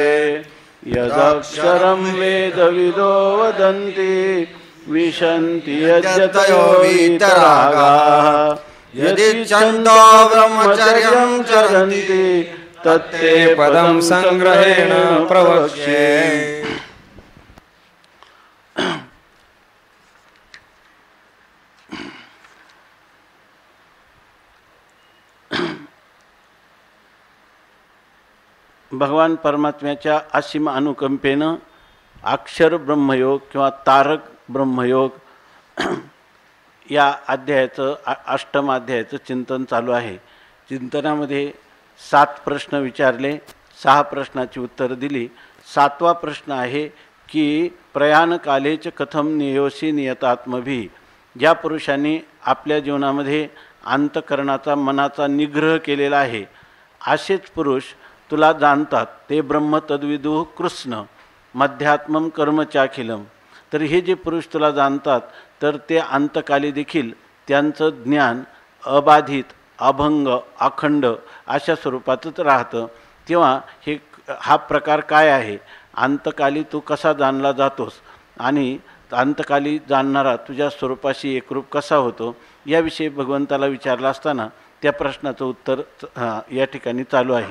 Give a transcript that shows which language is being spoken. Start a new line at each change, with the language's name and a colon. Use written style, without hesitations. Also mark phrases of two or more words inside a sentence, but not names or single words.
Sanskrit: यदक्षरं वेदविदो वदन्ति विशन्ति यद्यतयो वीतरागाः। यदिच्छन्तो ब्रह्मचर्यं चरन्ति तत्ते पदं संग्रहेण प्रवक्ष्ये।
Marathi: भगवान परमात्म्याच्या असीम अनुकंपेनं अक्षर ब्रह्मयोग किंवा तारक ब्रह्मयोग या अध्यायाचं अष्टम अध्यायाचं चिंतन चालू आहे। चिंतनामध्ये 7 प्रश्न विचारले, 6 प्रश्नाची उत्तर दिली। 7वा प्रश्न आहे की
Sanskrit: प्रयाणकालेच कथम नियोसी नियतात्मभी।
Marathi: ज्या पुरुषांनी आपल्या जीवनामध्ये अंतकरणाचा मनाचा निग्रह केलेला आहे असेच पुरुष तुला जाणतात।
Sanskrit: ते ब्रह्म तद्विदुः कृष्ण मध्यात्मम कर्मचाखिलम।
Marathi: तर हे जे पुरुष तुला जाणतात तर ते अंतकाली देखील त्यांचं ज्ञान अबाधित अभंग अखंड अशा स्वरूपातच राहतं। तेव्हा हा प्रकार काय आहे, अंतकाली तू कसा जाणला जातोस आणि अंतकाली जाणणारा तुझ्या स्वरूपाशी एकरूप कसा होतो याविषयी भगवंताला विचारला असताना त्या प्रश्नाचं उत्तर या ठिकाणी चालू आहे।